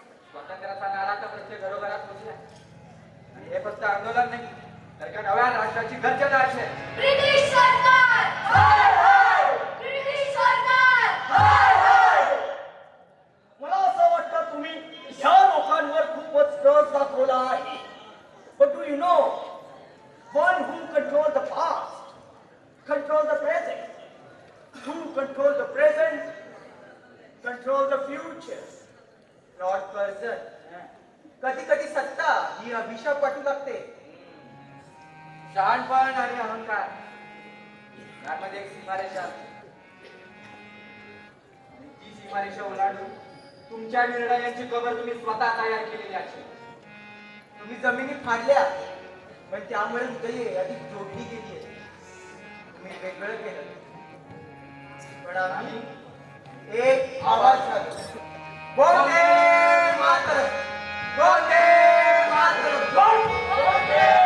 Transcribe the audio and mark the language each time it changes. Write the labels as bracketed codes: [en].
[mr] स्वातंत्र्याचा नारा तर प्रत्येक घरोघरात पोचला आणि हे फक्त आंदोलन नाही तर का नव्या राष्ट्राची गर्जना आहे. ब्रिटिश सरकार हाय हाय, ब्रिटिश सरकार मला असं वाटतं तुम्ही ह्या लोकांवर खूपच रस दाखवला आहे. [en] But do you know, one who controls the past controls the present. Who controls the present controls the future. [mr] Lord Karjat, कधी कधी सत्ता ही अभिशाप वाटू लागते. शहाणपण आणि अहंकार यामध्ये एक सीमारेषा असते आणि ती सीमारेषा ओलांडून तुमच्या निर्णयांची कबर तुम्ही स्वतः तयार केलेली आहे. तुम्ही जमिनी फाडल्या पण त्यामुळे हृदये अधिक जोडली गेली आहे. तुम्ही वेगळं केलं पण आम्ही एक आवाज झालो. वंदे मातरम, वंदे मातरम, वंदे